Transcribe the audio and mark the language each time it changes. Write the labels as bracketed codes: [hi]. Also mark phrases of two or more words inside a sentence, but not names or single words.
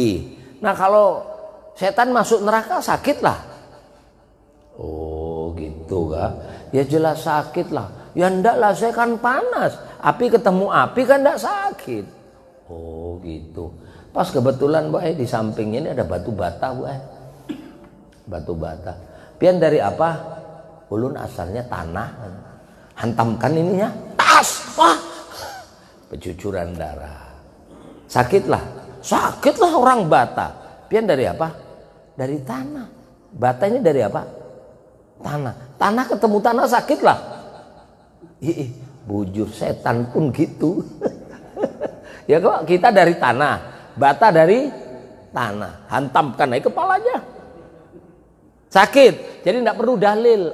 [id] Nah kalau setan masuk neraka sakit lah. Oh gitu kah? Ya jelas sakit lah. Ya enggak lah, saya kan panas. Api ketemu api kan enggak sakit. Oh gitu. Pas kebetulan, Bu, di sampingnya ini ada batu bata, Bu. [bjn] Batu bata. Pian dari apa? Ulun asalnya tanah. Hantamkan ininya, tas. Wah. [id] Pencucuran darah. Sakitlah orang bata. [bjn] Pian dari apa? Dari tanah. [id] Bata ini dari apa? Tanah. Tanah ketemu tanah sakitlah. [bjn] Bujur, setan pun gitu. [id] Ya kok kita dari tanah, bata dari tanah, hantamkan aja kepalanya. Sakit. Jadi tidak perlu dalil.